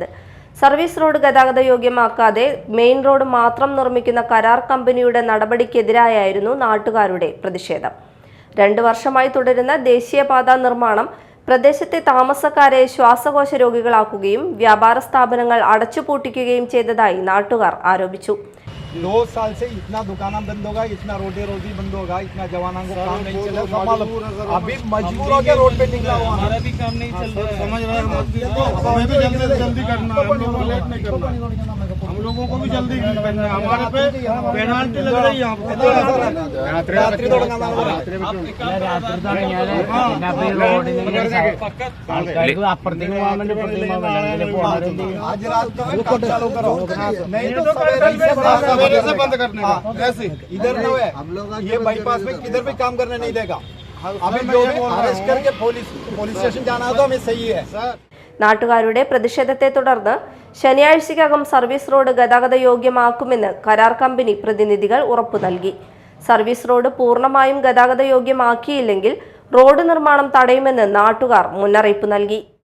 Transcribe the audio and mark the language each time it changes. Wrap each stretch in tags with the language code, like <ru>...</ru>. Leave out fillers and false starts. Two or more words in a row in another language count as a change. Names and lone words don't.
<ml>സർവീസ് റോഡ് ഗതാഗത യോഗ്യമാക്കാതെ മെയിൻ റോഡ് മാത്രം നിർമ്മിക്കുന്ന കരാർ കമ്പനിയുടെ നടപടിക്കെതിരായായിരുന്നു നാട്ടുകാരുടെ പ്രതിഷേധം. 2 വർഷമായി തുടരുന്ന ദേശീയപാത നിർമ്മാണം പ്രദേശത്തെ താമസക്കാരെ ശ്വാസകോശ രോഗികളാക്കുകയും വ്യാപാര സ്ഥാപനങ്ങൾ അടച്ചുപൂട്ടിക്കുകയും ചെയ്തതായി നാട്ടുകാർ ആരോപിച്ചു.</ml> <hi>2 साल से इतना दुकाना बंद होगा, इतना रोटी रोजी बंद होगा, इतना जवानों को काम नहीं चल रहा। अभी मजबूर होकर रोड पे निकला हुआ, हमारा भी काम नहीं चल रहा है। समझ रहे हैं, हमें भी जल्दी करना है, हम लोगों को लेट नहीं करना, हम लोगों को भी जल्दी करना है। हमारे पे पेनाल्टी लग रही है। रात्रि आज रात का चालू करो, नहीं तो से बंद करने का। ऐसे इधर न है, ये बाईपास में किधर भी काम करने नहीं देगा। अभी जो अरेस्ट करके</hi> <en>police station</en> <hi>जाना तो हमें सही है।</hi> <ml>നാട്ടുകാരുടെ പ്രതിഷേധത്തെ തുടർന്ന് ശനിയാഴ്ചയ്ക്കകം സർവീസ് റോഡ് ഗതാഗത യോഗ്യമാക്കുമെന്ന് കരാർ കമ്പനി പ്രതിനിധികൾ ഉറപ്പു നൽകി. സർവീസ് റോഡ് പൂർണ്ണമായും ഗതാഗത യോഗ്യമാക്കിയില്ലെങ്കിൽ റോഡ് നിർമ്മാണം തടയുമെന്ന് നാട്ടുകാർ മുന്നറിയിപ്പ് നൽകി.</ml>